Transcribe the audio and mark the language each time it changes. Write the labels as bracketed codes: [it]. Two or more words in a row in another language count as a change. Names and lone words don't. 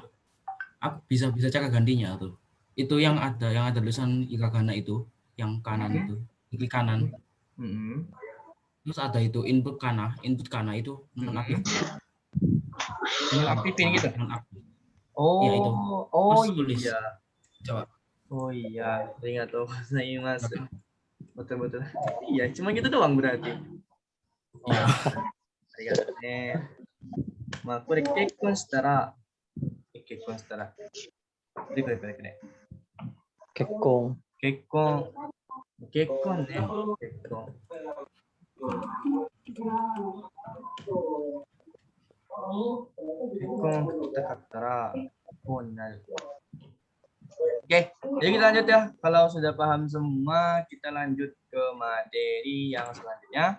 [id] Aku bisa cakap gantinya tuh. Itu yang ada tulisan hiragana itu, yang kanan itu, kiri kanan. Terus ada itu input kana itu nonaktif. Nonaktifin gitu. Oh, ya, itu. Iya. Coba. Oh iya, [ja] arigatou gozaimasu. [id] Betul. Iya, cuma gitu doang berarti. Iya. [ja] Arigatou ne. Ma, kore kekkon shitara. Kekkon ne. Kekkon ne. [id] Oke, jadi kita lanjut ya. Kalau sudah paham semua, kita lanjut ke materi yang selanjutnya.